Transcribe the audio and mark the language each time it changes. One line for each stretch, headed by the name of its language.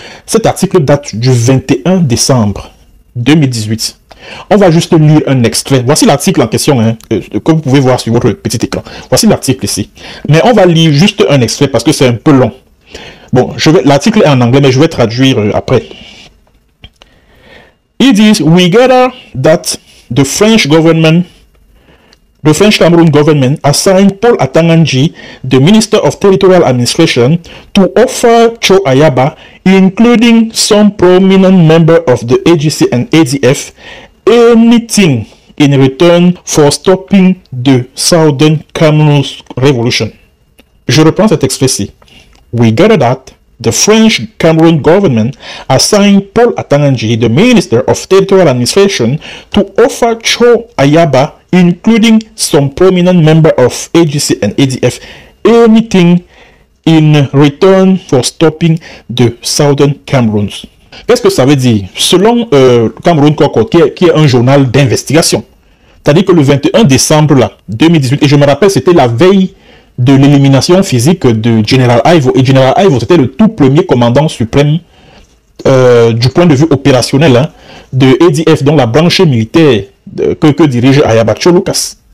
French: Cet article date du 21 décembre 2018. On va juste lire un extrait. Voici l'article en question, hein, que vous pouvez voir sur votre petit écran. Voici l'article ici. Mais on va lire juste un extrait parce que c'est un peu long. Bon, l'article est en anglais, mais je vais traduire après.
English: It is, we gather that the French Cameroon government assigned Paul Atanganji, the Minister of Territorial Administration, to offer Cho Ayaba, including some prominent member of the AGC and ADF, anything in return for stopping the Southern Cameroon Revolution.
French: Je reprends cet extrait-ci.
English: We gather that the French Cameroon government assigned Paul Atanganji, the Minister of Territorial Administration, to offer Cho Ayaba, including some prominent member of AGC and ADF, anything in return for stopping the Southern Cameroon.
French: Qu'est-ce que ça veut dire? Selon Cameroun Concorde, qui est un journal d'investigation, c'est-à-dire que le 21 décembre là, 2018, et je me rappelle, c'était la veille de l'élimination physique de General Ivo, et General Ivo, c'était le tout premier commandant suprême du point de vue opérationnel, hein, de ADF, dont la branche militaire que dirige Ayaba Cho Lucas.